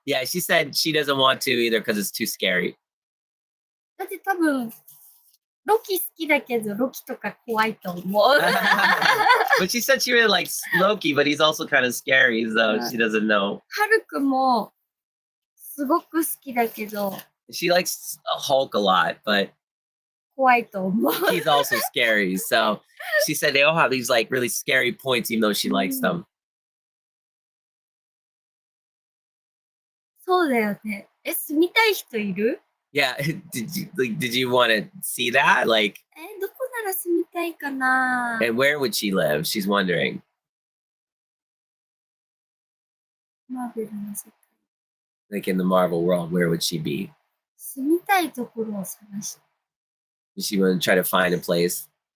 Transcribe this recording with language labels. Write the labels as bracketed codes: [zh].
[en] Yeah, she said she doesn't want to either because it's too scary. [ja] だって多分、ロキ好きだけど、ロキとか怖いと思う。 [en] But she said she really likes Loki, but he's also kind of scary, so she doesn't know. [ja] ハルクもすごく好きだけど、 [en] She likes Hulk a lot, but [ja] 怖いと思う。 [en] He's also scary. So she said they all have these like really scary points, even though she likes them. [ja] そうだよね。住みたい人いる？ [en] Yeah. Did you want to see that? Like, [ja] どこなら住みたいかな？ [en] and where would she live? She's wondering. [ja] マーベルの世界。 [en] Like in the Marvel world, where would she be? [ja] 住みたいところを探して。 [en] She would try to find a place.